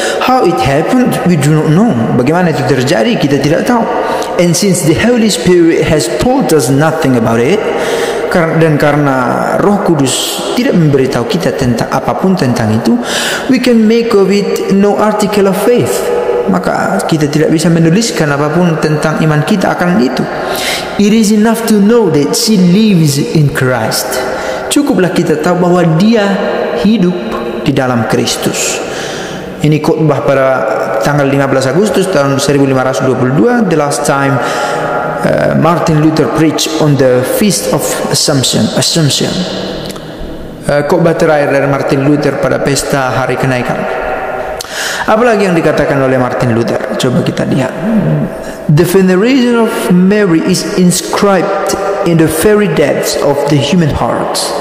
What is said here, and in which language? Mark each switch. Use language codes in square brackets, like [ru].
[en] How it happened, we do not know. [id] Bagaimana itu terjadi, kita tidak tahu. [en] And since the Holy Spirit has told us nothing about it, [id] dan karena Roh Kudus tidak memberitahu kita tentang apapun tentang itu, [en] we can make of it no article of faith. [id] Maka kita tidak bisa menuliskan apapun tentang iman kita akan itu. [en] It is enough to know that she lives in Christ. [id] Cukuplah kita tahu bahwa dia hidup di dalam Kristus. Ini khotbah pada tanggal 15 Agustus tahun 1522, [en] the last time Martin Luther preached on the Feast of Assumption. [id] Khotbah terakhir dari Martin Luther pada pesta hari kenaikan. Apalagi yang dikatakan oleh Martin Luther? Coba kita lihat. [en] The veneration of Mary is inscribed in the very depths of the human heart.